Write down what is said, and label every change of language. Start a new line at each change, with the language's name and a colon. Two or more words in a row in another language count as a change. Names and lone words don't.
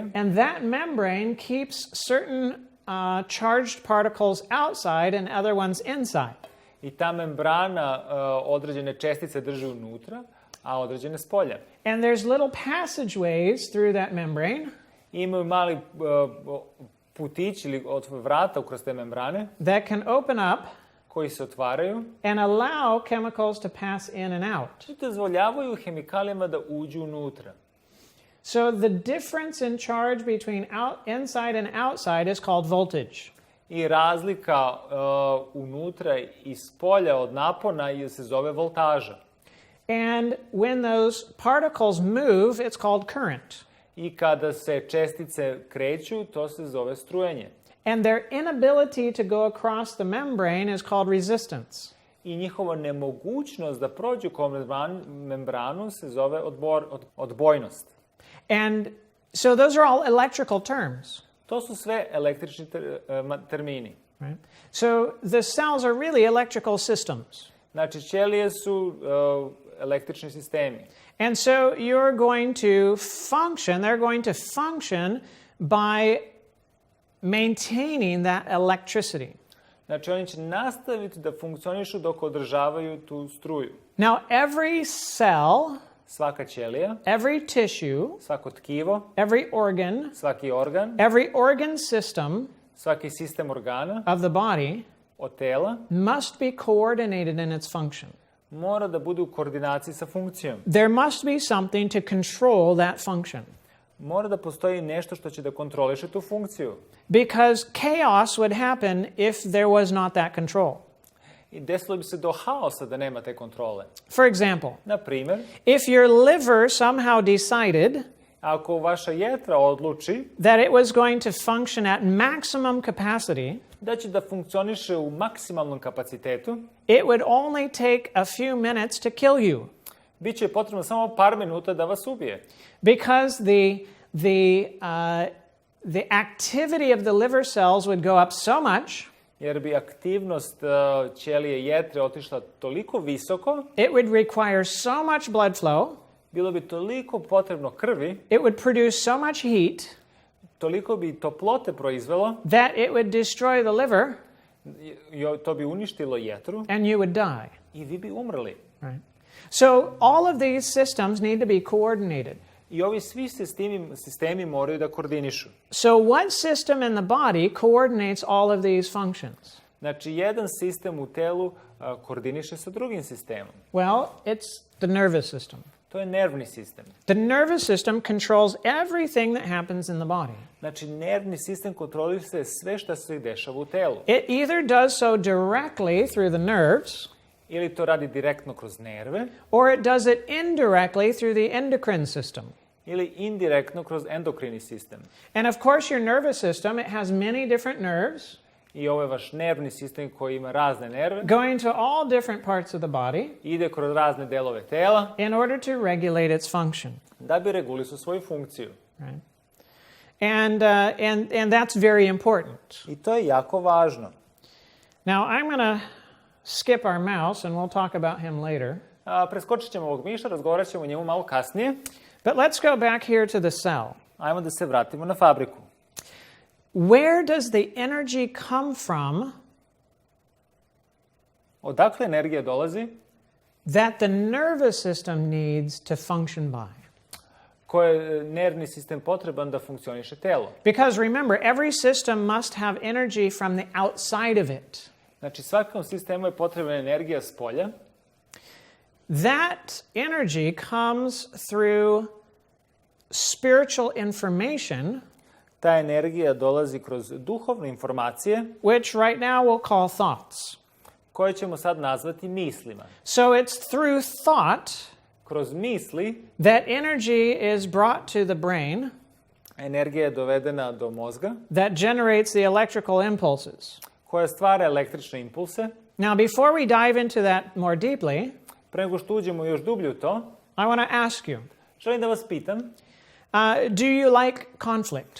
English: And that membrane keeps certain charged particles outside and other ones inside.
Serbian: I ta membrana određene čestice drži unutra, a određene spolja.
English: And there's little passageways through that membrane.
Serbian: Imaju mali putići ili vrata kroz te membrane
English: that can open up
Serbian: koji se otvaraju
English: and allow chemicals to pass in and out.
Serbian: I dozvoljavaju hemikalijama da uđu unutra.
English: So the difference in charge between inside and outside is called voltage.
Serbian: I razlika unutra i spolja od napona se zove voltaža.
English: And when those particles move, it's called current.
Serbian: I kada se čestice kreću, to se zove strujenje.
English: And their inability to go across the membrane is called resistance.
Serbian: I njihova nemogućnost da prođu kroz membranu se zove odbojnost.
English: And so those are all electrical terms.
Serbian: To su sve električni termini.
English: Right? So the cells are really electrical systems.
Serbian: Znači, ćelije su električni sistemi.
English: And so you're going to function, they're going to function by maintaining that electricity.
Serbian: Znači, oni će nastaviti da funkcionišu dok održavaju tu struju.
English: Now, every cell,
Serbian: svaka ćelija,
English: every tissue,
Serbian: svako tkivo,
English: every organ,
Serbian: svaki organ,
English: every organ system
Serbian: svaki sistem organa
English: of the body
Serbian: od tela
English: must be coordinated in its function.
Serbian: Mora da bude u koordinaciji sa funkcijom.
English: There must be something to control that function.
Serbian: Mora da postoji nešto što će da kontroliše tu funkciju.
English: Because chaos would happen if there was not that control.
Serbian: I desilo bi se do haosa da nema te kontrole.
English: For example,
Serbian: na primjer,
English: if your liver somehow decided
Serbian: ako vaša jetra odluči
English: that it was going to function at maximum capacity,
Serbian: da će da funkcioniše u maksimalnom kapacitetu,
English: it would only take a few minutes to kill you.
Serbian: Biće potrebno samo par minuta da vas ubije.
English: Because the activity of the liver cells would go up so much,
Serbian: jer bi aktivnost ćelije jetre otišla toliko visoko,
English: it would require so much blood flow,
Serbian: bilo bi toliko potrebno krvi,
English: it would produce so much heat,
Serbian: toliko bi toplote proizvelo,
English: that it would destroy the liver,
Serbian: to bi uništilo jetru,
English: and you would die.
Serbian: I vi bi umrli.
English: Right. So all of these systems need to be coordinated.
Serbian: I ovi svi sistemi moraju da koordinišu.
English: So what system in the body coordinates all of these functions?
Serbian: Znači, jedan sistem u telu koordiniše sa drugim sistemom.
English: Well, it's the nervous system.
Serbian: To je nervni sistem.
English: The nervous system controls everything that happens in the body.
Serbian: Znači, nervni sistem kontroliše sve što se dešava u telu.
English: It either does so directly through the nerves,
Serbian: ili to radi direktno kroz nerve,
English: or it does it indirectly through the endocrine system.
Serbian: Ili indirektno kroz endokrini sistem.
English: And of course your nervous system, it has many different nerves.
Serbian: I ovo je vaš nervni sistem koji ima razne nerve.
English: Going to all different parts of the body.
Serbian: Ide kroz razne delove tela.
English: In order to regulate its function.
Serbian: Da bi regulisao svoju funkciju.
English: Right. And that's very important.
Serbian: I to je jako važno.
English: Now I'm going to skip our mouse and we'll talk about him later.
Serbian: Preskočit ćemo ovog miša, razgovarat ćemo o njemu malo kasnije.
English: But let's go back here to the cell.
Serbian: Ajmo da se vratimo na fabriku.
English: Where does the energy come from?
Serbian: Odakle energija dolazi?
English: That the nervous system needs to function by.
Serbian: koje je nervni sistem potreban da funkcioniše telo.
English: Because remember, every system must have energy from the outside of it.
Serbian: Znači, svakom sistemu je potrebna energija s polja.
English: That energy comes through spiritual information,
Serbian: Ta energija dolazi kroz duhovne informacije,
English: which right now we'll call thoughts.
Serbian: koje ćemo sad nazvati mislima.
English: So it's through thought
Serbian: Kroz misli
English: that energy is brought to the brain
Serbian: energija je dovedena do mozga,
English: that generates the electrical impulses.
Serbian: koja stvara električne impulse.
English: Now, before we dive into that more deeply,
Serbian: Pre nego što uđemo još dublje u to,
English: I want to ask you,
Serbian: želim da vas pitam,
English: do you like conflict?